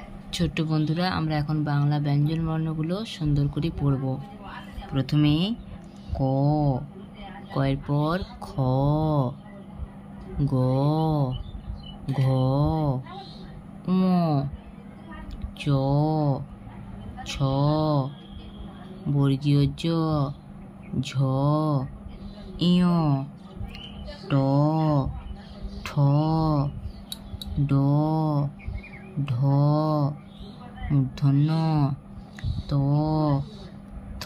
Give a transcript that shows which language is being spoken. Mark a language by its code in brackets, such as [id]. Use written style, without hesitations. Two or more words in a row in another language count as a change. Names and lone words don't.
[bn] ছোট্ট বন্ধুরা, আমরা এখন বাংলা ব্যঞ্জন বর্ণগুলো সুন্দর করে পড়ব। প্রথমে ক, কয়ের পর খ, গ, ঘ, ঙ, চ, ছ, বর্গীয় জ, ঝ, ইয়, ট, ঠ, ড, ঢ, মূর্ধন্য, ত, থ,